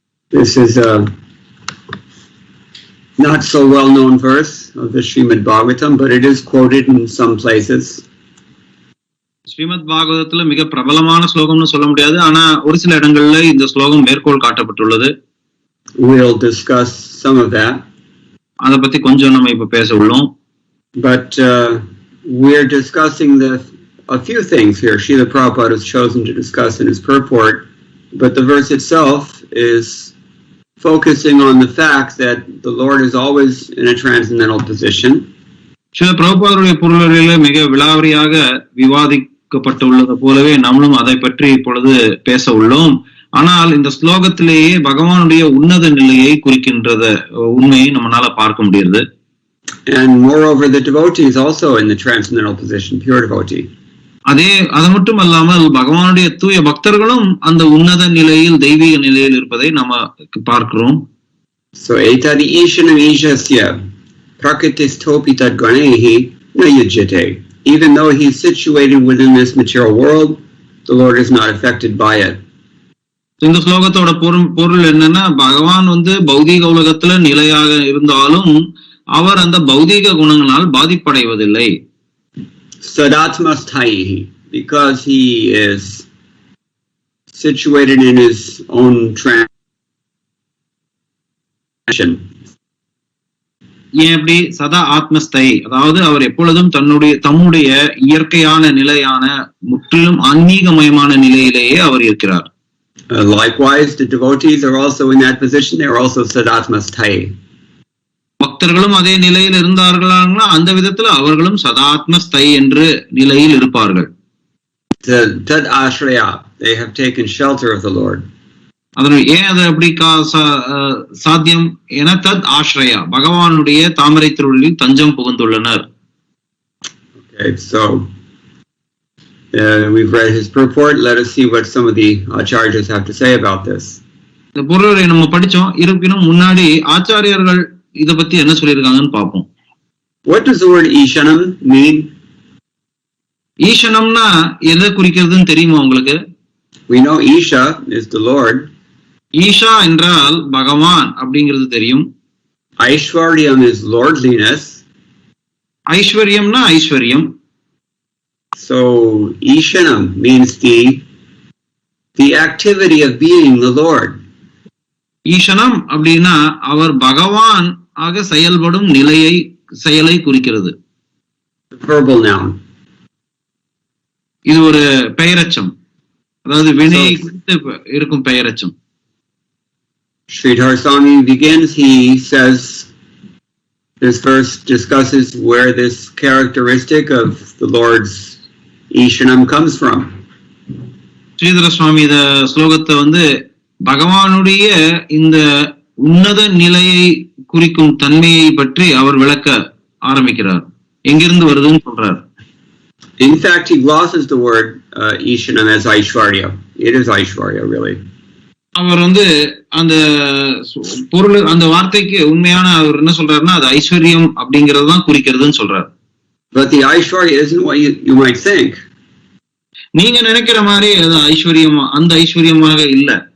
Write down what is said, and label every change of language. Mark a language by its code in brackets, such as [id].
[en] This is a not so well known verse of the Srimad Bhagavatam, but it is quoted in some places. [ta] Srimad பாகவதத்துல மிக பிரபலமான ஸ்லோகம்னு சொல்ல முடியாது, ஆனா ஒரு சில இடங்கள்ல இந்த ஸ்லோகம் மேற்கோள் காட்டப்பட்டுள்ளது. [en] We'll discuss some of that. [ta] அதை பத்தி கொஞ்சம் நம்ம இப்ப பேச உள்ளோம். [en] But we're discussing a few things here. Srila Prabhupada has chosen to discuss in his purport, but the verse itself is focusing on the fact that the Lord is always in a transcendental position. [ta] Srila பிரபுபாதருடைய பொருளில மிக விலாவரியாக விவாதிக்கப்பட்டுள்ளது போலவே நம்மளும் அதை பற்றி இப்பொழுது பேச உள்ளோம். ஆனால் இந்த ஸ்லோகத்திலேயே பகவானுடைய உன்னத நிலையை குறிக்கின்றத உண்மையை நம்மளால பார்க்க முடியுது. [en] And moreover, the devotee is also in the transcendental position, pure devotee. [ta] அது மட்டும் அல்லாமல் பகவானுடைய தூய பக்தர்களும் அந்த உன்னத நிலையில் தெய்வீக நிலையில் இருப்பதை நம்ம பார்க்கிறோம். [sa] So etadi ishanam ishasya prakritisthopi tadganehi na yujyate. [en] Even though he is situated within this material world, the Lord is not affected by it. [ta] இந்த ஸ்லோகத்தோட பொருள் என்னன்னா, பகவான் பௌதீக உலகத்துல நிலையாக இருந்தாலும் அவர் அந்த பௌதீக குணங்களால் பாதிப்படைவதில்லை. [en] Sadatmasthaihi, because he is situated in his own transition. [ta] ஏன் அப்படி? சதா ஆத்மஸ்தை, அதாவது அவர் எப்பொழுதும் தம்முடைய இயற்கையான நிலையான முற்றிலும் ஆன்மீகமயமான நிலையிலேயே அவர் இருக்கிறார். [en] Likewise, the devotees are also in that position. They are also sadatmasthai. [ta] பக்தர்களும் அதே நிலையில் இருந்தார்களா? அந்த விதத்துல அவர்களும் சதாத்மஸ்தை என்று நிலையில் இருப்பார்கள். [en] Tad ashraya, they have taken shelter of the Lord. [ta] அதனுடைய ஏன் அது அப்படி சாத்தியம் என தத் ஆஸ்ரயா, பகவானுடைய தாமரை திருவள்ளில் தஞ்சம் புகுந்துள்ளனர். [en] Okay, so we've read his purport. Let us see what some of the acharyas have to say about this. [ta] இந்த பொருளை நம்ம படிச்சோம். இருப்பினும் முன்னாடி ஆச்சாரியர்கள் இத பத்தி என்ன சொல்லிருக்காங்கன்னு பாப்போம். [en] What does the word ishanam mean? [ta] ஈசனம்னா எதை குறிக்கிறதுன்னு தெரியுமா உங்களுக்கு? [en] We know Isha is the Lord. [ta] Isha என்றால் பகவான் அப்படிங்கிறது தெரியும். [en] Aishwaryam is lordliness. [ta] ஐஸ்வர்யம்னா ஐஸ்வர்யம். [en] So Ishanam means the activity of being the Lord. [ta] ஈசனம் அப்படின்னா அவர் பகவான் ஆக செயல்படும் செயலை குறிக்கிறது. [en] Verbal noun. [ta] இது ஒரு பெயரச்சம், அதாவது வினையை குறித்து இருக்கும் பெயரச்சம். [en] Sridhar Swami begins, he says, this verse discusses where this characteristic of the Lord's Ishanam comes from. [ta] Sridhara சுவாமி இந்த ஸ்லோகத்தை பகவானுடைய இந்த உன்னத நிலையை குறிக்கும் தன்மையை பற்றி அவர் விளக்க ஆரம்பிக்கிறார். எங்கிருந்து வருதுன்னு சொல்றார். [en] In fact, he glosses the word Ishanam as Aishwarya. It is Aishwarya, really. [ta] அவர் அந்த பொருள், அந்த வார்த்தைக்கு உண்மையான அவர் என்ன சொல்றாருன்னா அது ஐஸ்வர்யம் அப்படிங்கறது தான் குறிக்கிறதுன்னு சொல்றாரு. [en] But the Aishwarya isn't what you might think. [ta] நீங்க நினைக்கிற மாதிரி அது ஐஸ்வர்யமா, அந்த ஐஸ்வர்யமாக இல்ல.